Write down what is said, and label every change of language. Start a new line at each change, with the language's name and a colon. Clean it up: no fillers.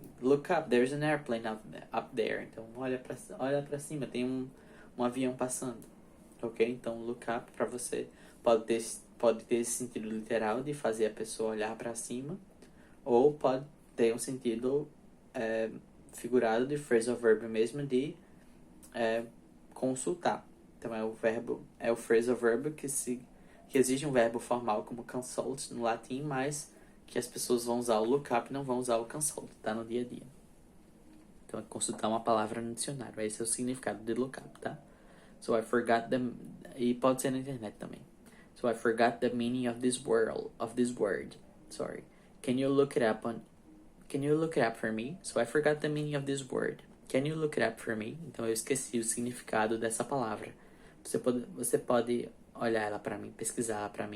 English: Look up, there's an airplane up there.
Portuguese: Então olha para cima, tem um avião passando. Ok? Então look up para você pode ter esse sentido literal de fazer a pessoa olhar para cima, ou pode ter um sentido figurado de phrasal verb mesmo de consultar. Então é o phrasal verb que exige um verbo formal como consult no latim, mas que as pessoas vão usar o look up e não vão usar o consult, tá? No dia a dia. Então é consultar uma palavra no dicionário. Esse é o significado de look up, tá?
English: So I forgot
Portuguese: e pode ser na internet também.
English: So I forgot the meaning of this word. Sorry. Can you look it up for me? So I forgot the meaning of this word. Can you look it up for me?
Portuguese: Então eu esqueci o significado dessa palavra. Você pode olhar ela para mim, pesquisar para mim.